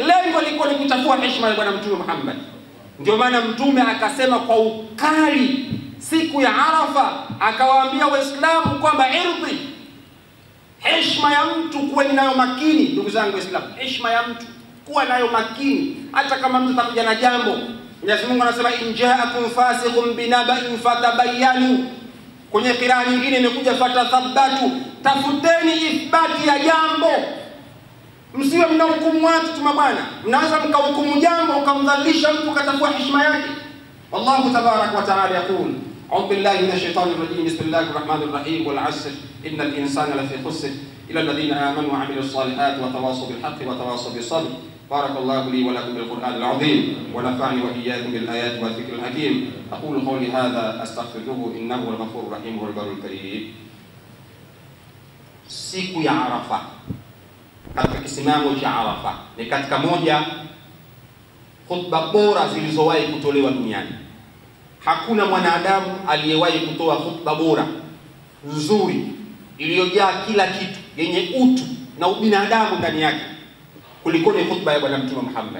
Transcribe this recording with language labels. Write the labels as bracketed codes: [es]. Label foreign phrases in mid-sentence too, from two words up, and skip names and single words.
[sw] Lengo lilikuwa ni kuchafua heshima ya bwana Mtume Muhammad. Ndio maana Mtume akasema kwa ukali siku ya Arafa, akawaambia Waislamu kwamba irdhi, heshima ya mtu kuwa nayo makini. Ndugu zangu Waislamu, heshima ya mtu kuwa nayo makini, hata kama mtu atakuja na jambo. Mwenyezi Mungu anasema [ar] إن جاءكم فاسق بنبإ فتبينوا. [sw] Kwenye kiraa nyingine imekuja fatathabbatu, tafuteni ithbati ya jambo, msiwe mnahukumu watu tu bwana. Mnaweza mkahukumu jambo ukamdhalilisha mtu ukatafua heshima yake. [ar] والله تبارك وتعالى يقول أعوذ بالله من الشيطان الرجيم بسم الله الرحمن الرحيم والعصر إن الإنسان لفي خسر إلا الذين آمنوا وعملوا الصالحات وتواصوا بالحق وتواصوا بالصبر. بارك الله لي ولكم بالقرآن العظيم ونفعني وإياكم بالآيات والذكر الحكيم. أقول قولي هذا أستغفره إنه هو الغفور الرحيم والبر الكريم. [sw] Siku ya Arafa, katika kisimamo cha Arafa, ni katika moja khutba bora zilizowahi kutolewa duniani. Hakuna mwanadamu aliyewahi kutoa khutba bora nzuri iliyojaa kila kitu, yenye utu na ubinadamu ndani yake kuliko ni khutba ya Bwana Mtume Muhammad.